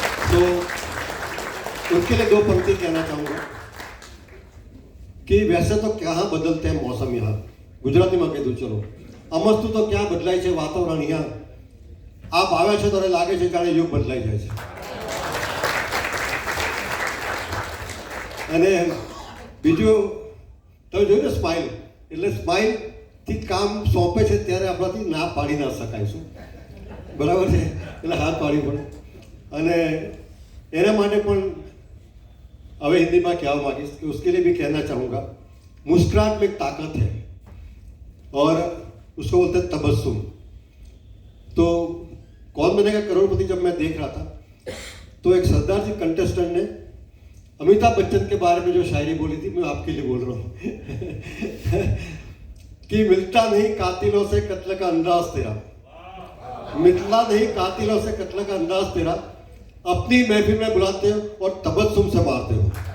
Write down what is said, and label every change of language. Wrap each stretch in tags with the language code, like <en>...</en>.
<hi>तो उनके लिए दो पंक्ति कहना चाहूँगा कि वैसे तो कहाँ बदलते हैं मौसम, यहाँ गुजराती में कह दूँ चलो, अमस्तु तो क्या बदलाय છે</hi> <gu>વાતાવરણ અહીંયા આપ આવે છે ત્યારે લાગે છે જાણે યુગ બદલાઈ જાય છે। અને બીજું તમે જોયું ને સ્માઇલ, એટલે સ્માઇલ થી કામ સોંપે છે ત્યારે આપણાથી ના પાડી ના શકાય શું, બરાબર છે? એટલે હાથ પાડી પડે। અને એના માટે પણ હવે हिंदीમાં કહેવા માંગીશ</gu> <hi>कि उसके लिए भी कहना चाहूँगा, मुस्कुराहट में एक ताकत है और उसको बोलते हैं तबस्सुम। तो कौन बनेगा करोड़पति जब मैं देख रहा था तो एक सरदार जी कंटेस्टेंट ने अमिताभ बच्चन के बारे में जो शायरी बोली थी, मैं आपके लिए बोल रहा हूँ कि मिलता नहीं कातिलों से कत्ल का अंदाज तेरा, मिलता नहीं कातिलों से कत्ल का अंदाज तेरा, अपनी महफिल में बुलाते हो और तबस्सुम से मारते हो।</hi>